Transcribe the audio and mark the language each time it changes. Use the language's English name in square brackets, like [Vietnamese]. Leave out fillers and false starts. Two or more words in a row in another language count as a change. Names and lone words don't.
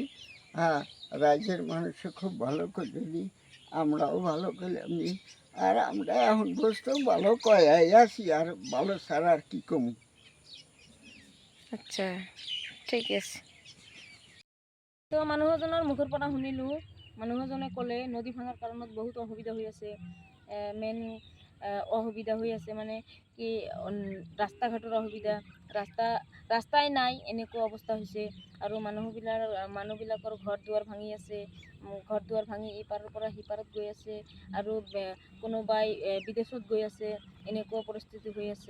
[Bangla] হ্যাঁ, রাজ্যের মানুষও খুব ভালো করলেনি, আমরাও ভালো করলামনি, আর আমরা এখন বসতেও ভালো কয়াই আছি, আর ভালো ছাড়া আর কি কমু। আচ্ছা ঠিক আছে। [Assamese] তো মানুহজনৰ মুখৰ পৰা শুনিলোঁ, মানুহজনে ক'লে নদী ভাঙাৰ কাৰণত বহুত অসুবিধা হৈ আছে। মেইন অসুবিধা হৈ আছে মানে কি, ৰাস্তা ঘাটৰ অসুবিধা, ৰাস্তাই নাই, এনেকুৱা অৱস্থা হৈছে। আৰু মানুহবিলাকৰ ঘৰ দুৱাৰ ভাঙি আছে, ঘৰ দুৱাৰ ভাঙি ইপাৰৰ পৰা সিপাৰত গৈ আছে, আৰু কোনোবাই বিদেশত গৈ আছে, এনেকুৱা পৰিস্থিতি হৈ আছে।